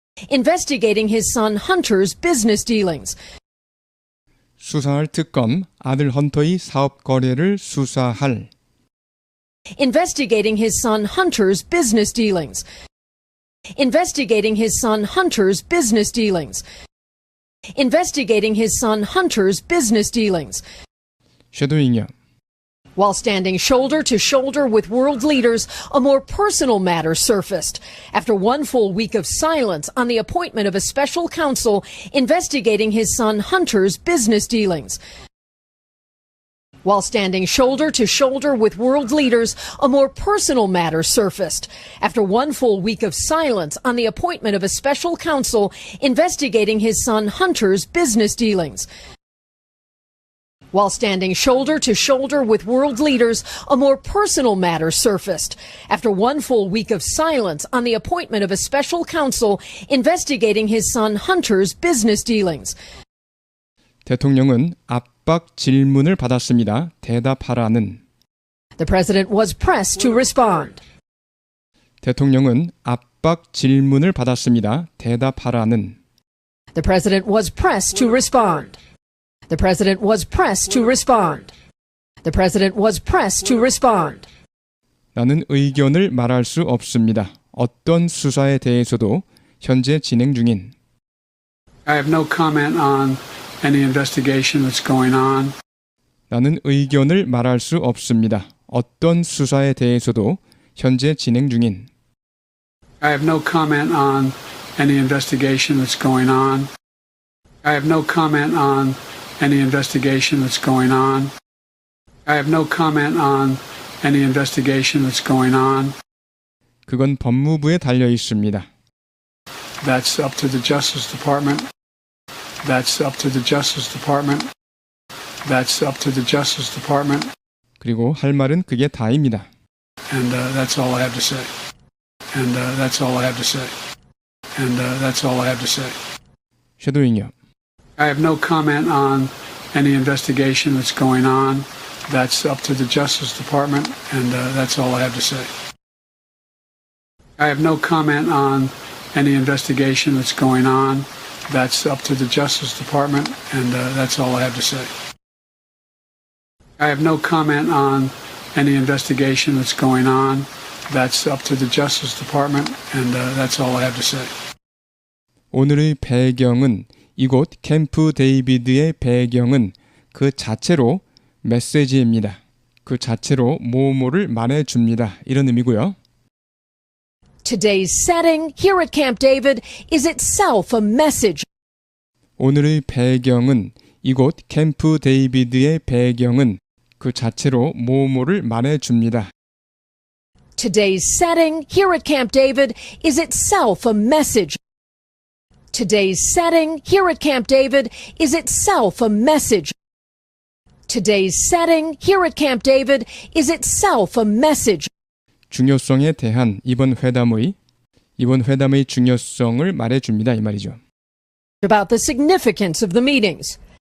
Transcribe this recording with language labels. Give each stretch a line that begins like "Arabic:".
English: investigating his son Hunter's business dealings,
Korean: 수사할 특검 아들 헌터의 사업 거래를 수사할
English: investigating his son Hunter's business dealings, investigating his son Hunter's business dealings, investigating his son Hunter's business dealings,
Korean: 쉐도잉이요.
English: While standing shoulder to shoulder with world leaders, a more personal matter surfaced. After one full week of silence on the appointment of a special counsel investigating his son Hunter's business dealings. While standing shoulder to shoulder with world leaders, a more personal matter surfaced. After one full week of silence on the appointment of a special counsel investigating his son Hunter's business dealings. While standing shoulder to shoulder with world leaders, a more personal matter surfaced. After one full week of silence on the appointment of a special counsel investigating his son Hunter's business dealings.
Korean: 대통령은 압박 질문을 받았습니다. 대답하라는.
English: The president was pressed to respond.
Korean: 대통령은 압박 질문을 받았습니다. 대답하라는.
English: The president was pressed to respond. The president was pressed to respond. The president was pressed to respond.
Korean: 나는 의견을 말할 수 없습니다. 어떤 수사에 대해서도 현재 진행 중인.
English: I have no comment on any investigation that's going on.
Korean: 나는 의견을 말할 수 없습니다. 어떤 수사에 대해서도 현재 진행 중인.
English: I have no comment on any investigation that's going on. I have no comment on any investigation that's going on. I have no comment on any investigation that's going on.
Korean: 그건 법무부에 달려 있습니다.
English: That's up to the Justice Department. That's up to the Justice Department. That's up to the Justice Department.
Korean: 그리고 할 말은 그게 다입니다.
English: And that's all I have to say. And that's all I have to say. And that's all I have to say.
Korean: 쉐도잉이요.
English: I have no comment on any investigation that's going on. That's up to the Justice Department, and that's all I have to say. I have no comment on any investigation that's going on. That's up to the Justice Department, and that's all I have to say. I have no comment on any investigation that's going on. That's up to the Justice Department, and that's all I have to say.
Korean: 오늘의 배경은 이곳 캠프 데이비드의 배경은 그 자체로 메시지입니다. 그 자체로 뭐뭐를 말해줍니다. 이런 의미고요.
English: Today's setting here at Camp David is itself a message.
Korean: 오늘의 배경은 이곳 캠프 데이비드의 배경은 그 자체로 뭐뭐를 말해줍니다.
English: Today's setting here at Camp David is itself a message. Today's setting here at Camp David is itself a message. Today's setting here at Camp David is itself a message.
Korean: 중요성에 대한 이번 회담의 중요성을 말해줍니다. 이 말이죠.
English: About the significance of the meetings.